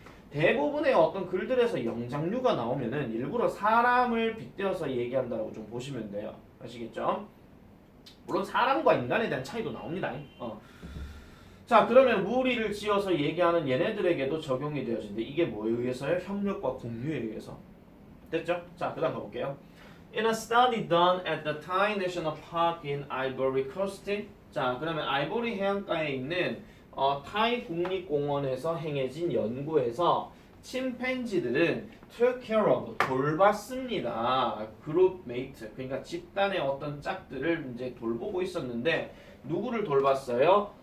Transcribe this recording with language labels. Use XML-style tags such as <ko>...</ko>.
<ko>대부분의 어떤 글들에서 영장류가 나오면은 일부러 사람을 빗대어서 얘기한다라고 좀 보시면 돼요. 아시겠죠? 물론 사람과 인간에 대한 차이도 나옵니다. 자, 그러면 무리를 지어서 얘기하는 얘네들에게도 적용이 되어진대. 이게 뭐에 의해서요? 협력과 공유에 의해서. 됐죠? 자, 그 다음 가볼게요.</ko> <en>In a study done at the Thai National Park in Ivory Coast.</en> <ko>자, 그러면 아이보리 해안가에 있는 타이 국립공원에서 행해진 연구에서 침팬지들은</ko> <en>took care of,</en> <ko>돌봤습니다. 그룹 메이트, 그러니까 집단의 어떤 짝들을 이제 돌보고 있었는데 누구를 돌봤어요?</ko>